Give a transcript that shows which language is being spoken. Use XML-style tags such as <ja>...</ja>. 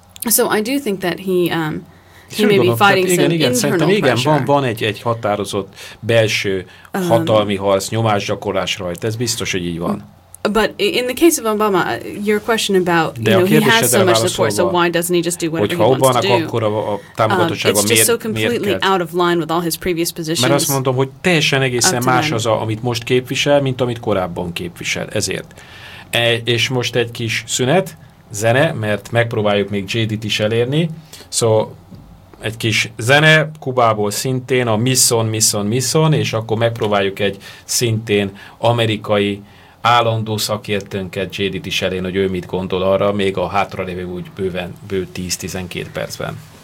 <en>So I do think that he may be fighting some internal pressure.</en> <hu>Van egy határozott belső hatalmi harc, nyomásgyakorlás rajta. Ez biztos, hogy így van.</hu> <en>But in the case of Obama, your question about, you know, he has so much support, so why doesn't he just do whatever he wants to do? It's just so completely out of line with all his previous positions.</en> <hu>Mert azt mondom, hogy teljesen egészen más az, amit most képvisel, mint amit korábban képvisel. Ezért. És most egy kis szünet, zene, mert megpróbáljuk még JD-t is elérni. Szóval egy kis zene, Kubából szintén a Misson, és akkor megpróbáljuk egy szintén amerikai állandó szakértőnket, JD-t is elérni, hogy ő mit gondol arra, még a hátralévő úgy bőven, bő 10-12 percben.</hu>